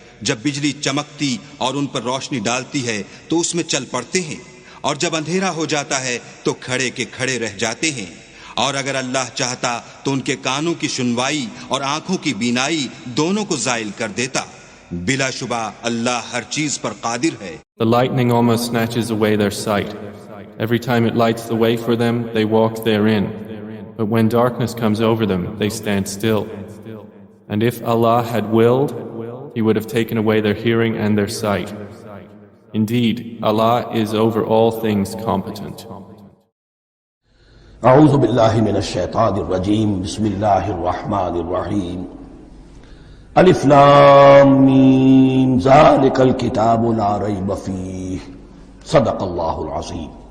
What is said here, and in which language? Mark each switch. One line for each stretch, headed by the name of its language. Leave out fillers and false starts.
Urdu: جب بجلی چمکتی اور ان پر روشنی ڈالتی ہے تو اس میں چل پڑتے ہیں اور جب اندھیرا ہو جاتا ہے تو کھڑے کے کھڑے رہ جاتے ہیں. اور اگر اللہ چاہتا تو ان کے کانوں کی سنوائی اور آنکھوں کی بینائی دونوں کو زائل کر دیتا. بلا شبہ اللہ ہر چیز پر قادر ہے.
English: The lightning almost snatches away their sight. Every time it lights the way for them, they walk therein. But when darkness comes over them, they stand still. And if Allah had willed, He would have taken away their hearing and their sight. Indeed, Allah is over all things competent.
Arabic: اعوذ باللہ من الشیطان الرجیم بسم اللہ الرحمن الرحیم الف لام میم ذالک الکتاب لا ریب فیہ صدق اللہ العظیم.